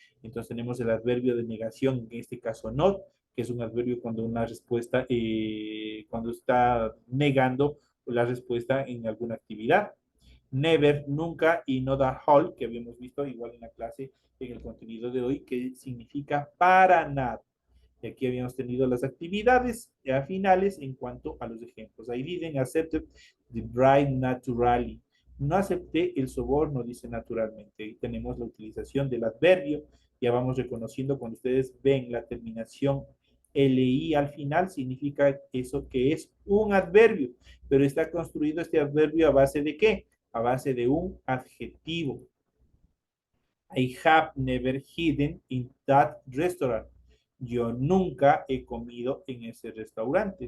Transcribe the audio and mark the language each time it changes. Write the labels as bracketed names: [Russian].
[Spanish] Entonces tenemos el adverbio de negación, en este caso not, que es un adverbio cuando una respuesta, cuando está negando la respuesta en alguna actividad. Never, nunca, y no da whole, que habíamos visto igual en la clase, en el contenido de hoy, que significa para nada. Y aquí habíamos tenido las actividades finales en cuanto a los ejemplos. [English] I didn't accept the bribe naturally. [Spanish] No acepté el soborno, dice naturalmente. Ahí tenemos la utilización del adverbio. Ya vamos reconociendo cuando ustedes ven la terminación LI al final, significa eso que es un adverbio. Pero está construido este adverbio a base de ¿qué? A base de un adjetivo. [English] I have never eaten in that restaurant. [Spanish] Yo nunca he comido en ese restaurante.